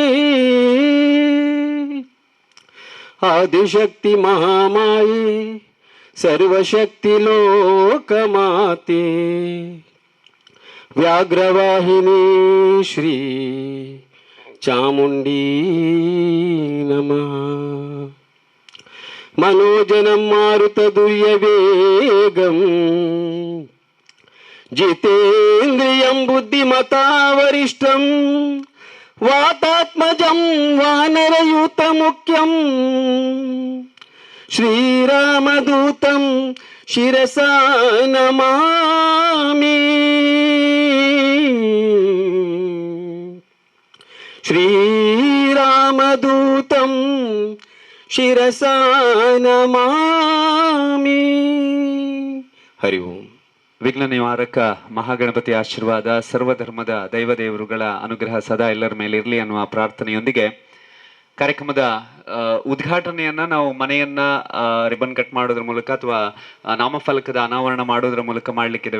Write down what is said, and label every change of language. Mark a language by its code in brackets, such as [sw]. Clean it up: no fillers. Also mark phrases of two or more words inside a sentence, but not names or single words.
[sa] ಆದಿಶಕ್ತಿ ಮಹಾಮಾಯೇ ಸರ್ವಶಕ್ತಿ ಲೋಕಮಾತೆ ವ್ಯಾಘ್ರವಾಹಿನಿ ಶ್ರೀ ಚಾಮುಂಡೀ ನಮಃ. മനോജനം മാരുതദുര്യവേഗം ജിതേന്ദ്രിയം ബുദ്ധിമതാവരിഷ്ടം വാതാത്മജം വാനരയൂതമുഖ്യം ശ്രീരാമദൂതം ശിരസാ നമാമി. ശ്രീരാമദൂതം ಶಿರಸಾ ನಮಾಮಿ. ಹರಿ ಓಂ. [kn] ವಿಘ್ನ ನಿವಾರಕ ಮಹಾಗಣಪತಿ ಆಶೀರ್ವಾದ, ಸರ್ವಧರ್ಮದ ದೈವದೇವರುಗಳ ಅನುಗ್ರಹ ಸದಾ ಎಲ್ಲರ ಮೇಲೆ ಇರಲಿ ಅನ್ನುವ ಪ್ರಾರ್ಥನೆಯೊಂದಿಗೆ ಕಾರ್ಯಕ್ರಮದ ಉದ್ಘಾಟನೆಯನ್ನ ನಾವು ಮನೆಯನ್ನ [en] ribbon cut [kn] ಮಾಡೋದ್ರ ಮೂಲಕ ಅಥವಾ ನಾಮಫಲಕದ ಅನಾವರಣ ಮಾಡೋದ್ರ ಮೂಲಕ ಮಾಡ್ಲಿಕ್ಕಿದ್ದೇವೆ.